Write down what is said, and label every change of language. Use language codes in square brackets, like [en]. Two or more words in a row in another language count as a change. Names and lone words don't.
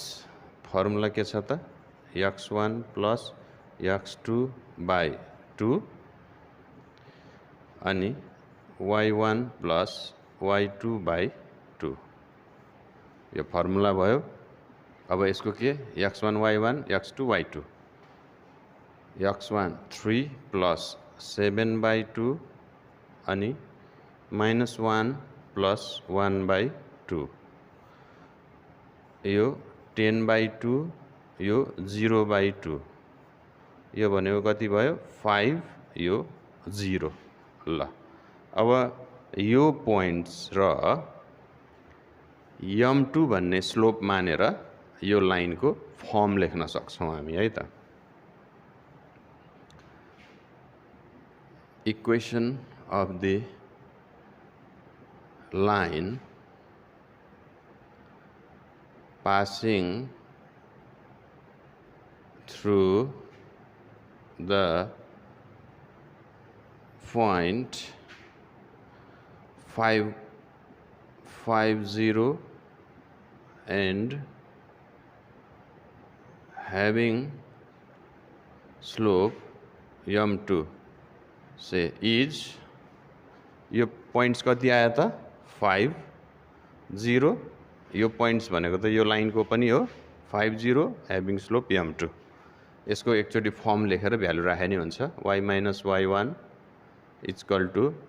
[ne] फर्मुला के छ त? x1 + x2/2 अनि y1 + y2/2। यो फर्मुला भयो। अब यसको के? x1 y1 x2 y2। x1 3 + 7/2 अनि -1 प्लस 1/2 यो 10/2 यो 0/2 यो भनेको कति भयो 5 यो 0 ल अब यो पोइन्ट्स र m2 भन्ने स्लोप मानेर यो लाइनको फर्म लेख्न सक्छौं हामी है त [en] equation of the line passing through the point 550 and having slope m2 say [ne] is यो पोइन्ट्स कति आयो त 5 0 यो पोइन्ट्स भनेको त यो लाइनको पनि हो 5 0 [en] having slope m2 [ne] यसको एकचोटी फर्म लेखेर भ्यालु राखे नि हुन्छ [en] y minus y1 equal to